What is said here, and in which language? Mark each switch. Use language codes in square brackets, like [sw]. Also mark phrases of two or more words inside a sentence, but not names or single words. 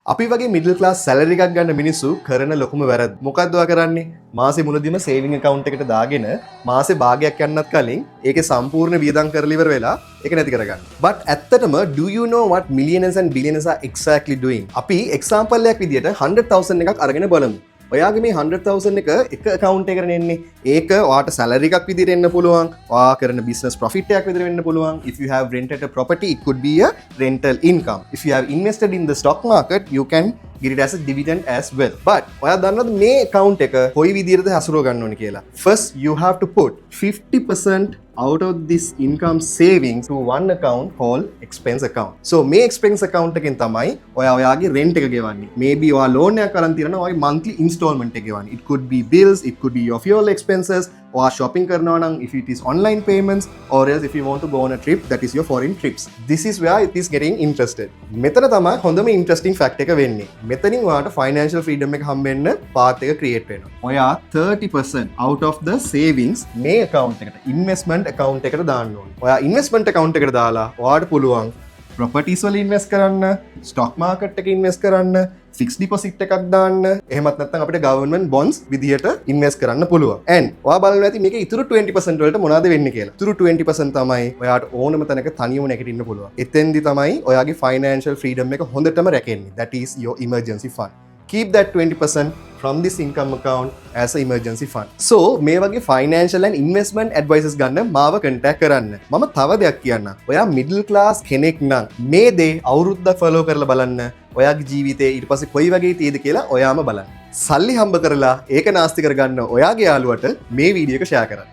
[si] අපි වගේ මිඩල් ක්ලාස් සැලරි එකක් ගන්න මිනිස්සු කරන ලොකුම වැරද්ද. මොකක්ද ඔයා කරන්නේ? මාසේ මුලදීම සේවිං account එකට දාගෙන මාසේ භාගයක් යන්නත් කලින් ඒකේ සම්පූර්ණ වියදම් කරලා ඉවර වෙලා ඒක නැති කරගන්න. [en] But ඇත්තටම do you know what millionaires and billionaires are exactly doing? [si] අපි example එකක් විදියට 100,000 එකක් අරගෙන බලමු. ඔයාගේ මේ 100,000 එක account එකකට එන්නේ. ඒක ඔයාට salary එකක් විදියට එන්න පුළුවන්. ඔයා කරන business profit එකක් විදියට වෙන්න පුළුවන්. [en] If you have rented a property, it could be a rental income. If you have invested in the stock market, you can get it as a dividend as well. [si] But ඔයා දන්නවද මේ account එක කොයි විදියටද හසුරව ගන්න ඕනේ කියලා? [en] First, you have to put 50% out of this income savings to one account called expense account. [si] So මේ [en] expense account [si] එකෙන් තමයි ඔයා ඔයාගේ rent එක ගෙවන්නේ. Maybe ඔයා loan එකක් අරන් තියනවා ඔයාගේ [en] monthly installment [si] එක ගෙවන්නේ. [en] It could be bills, it could be your fuel expenses, or shopping [si] කරනවා නම් [en] if it is online payments, or else if you want to go on a trip, that is your foreign trips. This is where it is getting interested. [si] මෙතන තමයි හොඳම [en] interesting fact [si] එක වෙන්නේ. මෙතනින් ඔයාට [en] financial freedom [si] එක හම්බෙන්න path එක create වෙනවා. ඔයා 30% [en] out of the savings [si] මේ account එකට [en] investment account [si] එකට දාන්න ඕනේ. ඔයා [en] investment account [si] එකට දාලා ඔයාට පුළුවන් properties වල invest කරන්න, [en] stock market [si] එකේ invest කරන්න, [en] fixed deposit [si] එකක් දාන්න, එහෙමත් නැත්නම් අපිට [en] government bonds [si] විදියට invest කරන්න පුළුවන්. And ඔයා බලන්න ඇති මේකේ ඉතුරු 20% වලට මොනවද වෙන්නේ කියලා. ඉතුරු 20% තමයි ඔයාට ඕනම තැනක තනියම නැගිටින්න පුළුවන්. එතෙන්දි තමයි ඔයාගේ [en] financial freedom [si] එක හොඳටම රැකෙන්නේ. [en] That is your emergency fund. Keep that 20% from this income account as an emergency fund. [si] So මේ වගේ [en] financial and investment advices [si] ගන්න මාව contact කරන්න. මම තව දෙයක් කියන්නම්. ඔයා [en] middle class [si] කෙනෙක් නම් මේ දේ අවුරුද්දක් follow කරලා බලන්න. ඔයාගේ ජීවිතේ ඊට පස්සේ කොයි වගේ තියෙද කියලා ඔයාම බලන්න. සල්ලි හම්බ කරලා ඒක නාස්ති කරගන්න ඔයාගේ යාළුවට මේ වීඩියෝ එක share කරන්න.